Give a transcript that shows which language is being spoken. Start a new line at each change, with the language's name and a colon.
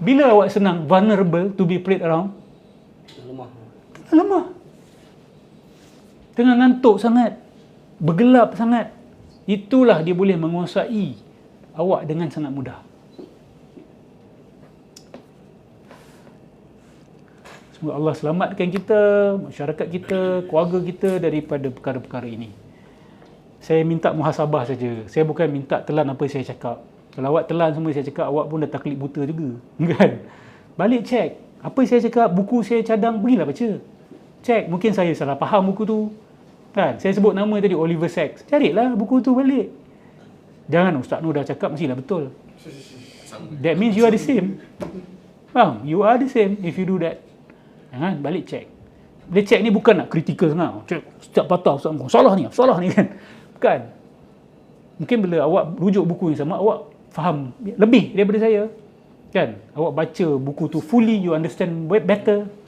Malay: Bila awak senang,
English: vulnerable to be played around?
Malay: Lemah. Tengah ngantuk sangat, bergelap sangat. Itulah dia boleh menguasai awak dengan sangat mudah. Semoga Allah selamatkan kita, masyarakat kita, keluarga kita daripada perkara-perkara ini. Saya minta muhasabah saja. Saya bukan minta telan apa saya cakap. Kalau awak telan semua saya cakap, awak pun dah taklid buta juga. Kan? Balik cek. Apa saya cakap, buku saya cadang, pergilah baca. Cek, mungkin saya salah faham buku tu. Kan? Saya sebut nama tadi, Oliver Sacks. Carilah buku tu balik. Jangan Ustaz Nur dah cakap, mestilah betul.
English: That means you are the same. Faham? You are the same if you do that.
Malay: Jangan, balik cek. Dia cek ni bukan nak kritikal sangat. Cek, setiap patah Ustaz Nur, salah ni kan. Bukan. Mungkin bila awak rujuk buku yang sama, awak faham lebih daripada saya. Kan? Awak baca buku tu fully,
English: you understand better.